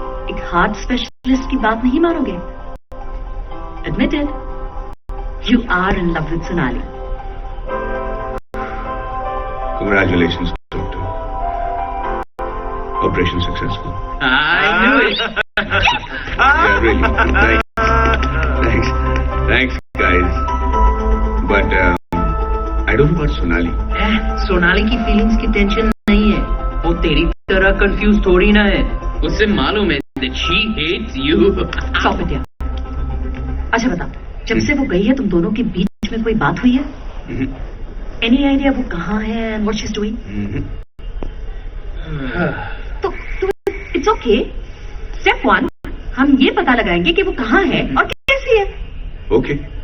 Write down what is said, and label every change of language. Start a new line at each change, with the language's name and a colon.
Hindi: एक heart specialist की बात नहीं मानोगे?
English: Admitted, you are in love with Sonali. Congratulations, doctor. Operation successful. I knew it. Yeah, really. Thanks, guys. But I don't know about Sonali.
Hindi: Sonali की feelings की tension नहीं है, वो तेरी तरह कंफ्यूज थोड़ी ना है। उससे मालूम है
English: that she hates you. Stop it, यार।
Hindi: अच्छा बता, जब से वो गई है तुम दोनों के बीच में कोई बात हुई है?
English: Any idea
Hindi: वो कहाँ है
English: and what she's doing? तो it's okay.
Hindi: Step 1, हम ये पता लगाएंगे कि वो कहाँ है और कैसी है।
English: Okay.